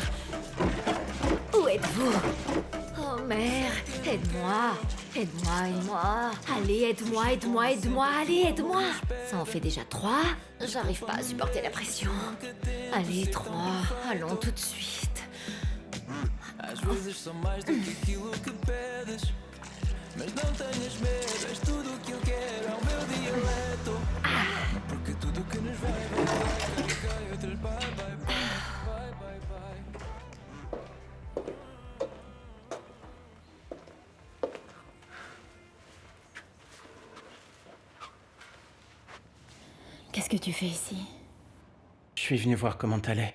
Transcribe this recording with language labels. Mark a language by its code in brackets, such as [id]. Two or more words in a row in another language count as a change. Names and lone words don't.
[fr] Où êtes-vous? Oh mère, aide-moi. Aide-moi. Allez, aide-moi. Allez, aide-moi. Ça en fait déjà 3. J'arrive pas à supporter la pression. Allez, 3. Allons tout de suite. [pt] Às vezes sou mais do que aquilo que pedes. Mas não tenhas medo, és tudo o que eu quero. É o meu dialeto. Porque tudo que nos vai, cai, outras bye. [fr] Qu'est-ce que tu fais ici? Je suis venu voir comment t'allais.